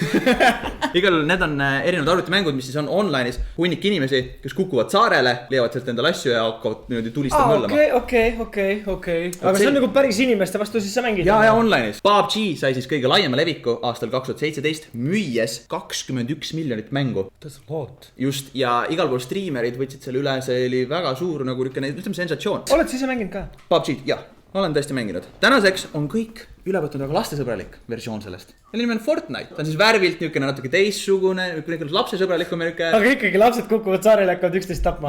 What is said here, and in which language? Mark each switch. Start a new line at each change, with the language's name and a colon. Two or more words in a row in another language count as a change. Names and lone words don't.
Estonian: Igal need on erinevad arvutimängud, mis siis on online'is hunnik inimesi, kes kukuvad saarele, leiavad sealt endale asju ja hakkavad niimoodi tulistama möllama. Okei. Aga see on nagu päris inimeste vastu siis sa mängid? Ja online'is. PUBG sai siis kõige laiema leviku aastal 2017, müües 21 miljonit mängu.
English: That's a lot.
Estonian: Just, ja igal pool striimerid võtsid selle üle, see oli väga suur nagu ütleme sensatsioon. Oled sa ise mänginud ka? PUBG, jah, olen tõesti mänginud. Tänaseks on kõik üle võtnud väga lastesõbralik versioon sellest. Selle nimi on Fortnite. Ta on siis värvilt niukene natuke teissugune, lapsesõbralikum ja niuke. Aga ikkagi lapsed kukuvad saarele ja hakkavad üksteist tapma.